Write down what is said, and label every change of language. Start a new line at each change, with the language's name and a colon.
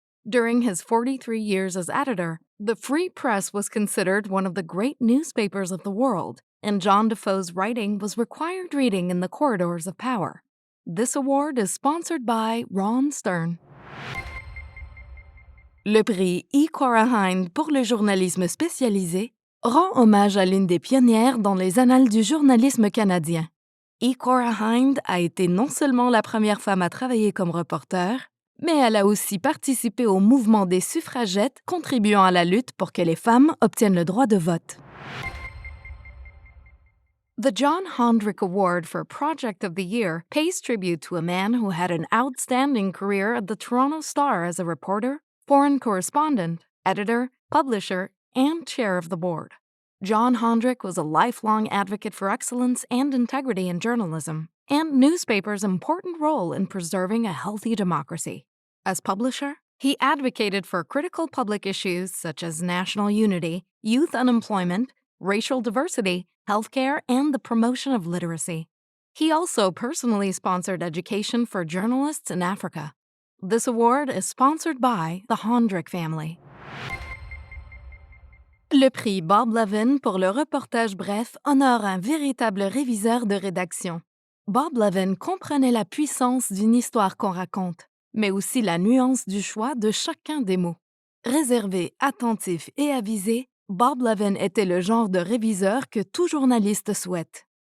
English: During his 43 years as editor, the Free Press was considered one of the great newspapers of the world, and John Defoe's writing was required reading in the corridors of power. This award is sponsored by Ron Stern.
French: Le prix E. Cora Hind pour le journalisme spécialisé rend hommage à l'une des pionnières dans les annales du journalisme canadien. E. Cora Hind a été non seulement la première femme à travailler comme reporter, mais elle a aussi participé au mouvement des suffragettes contribuant à la lutte pour que les femmes obtiennent le droit de vote.
English: The John Hondrick Award for Project of the Year pays tribute to a man who had an outstanding career at the Toronto Star as a reporter, foreign correspondent, editor, publisher, and chair of the board. John Hondrick was a lifelong advocate for excellence and integrity in journalism, and newspapers' important role in preserving a healthy democracy. As publisher, he advocated for critical public issues such as national unity, youth unemployment, racial diversity, healthcare, and the promotion of literacy. He also personally sponsored education for journalists in Africa. This award is sponsored by the Hondrick family.
French: Le prix Bob Levin pour le reportage bref honore un véritable réviseur de rédaction. Bob Levin comprenait la puissance d'une histoire qu'on raconte, mais aussi la nuance du choix de chacun des mots. Réservé, attentif et avisé, Bob Levin était le genre de réviseur que tout journaliste souhaite.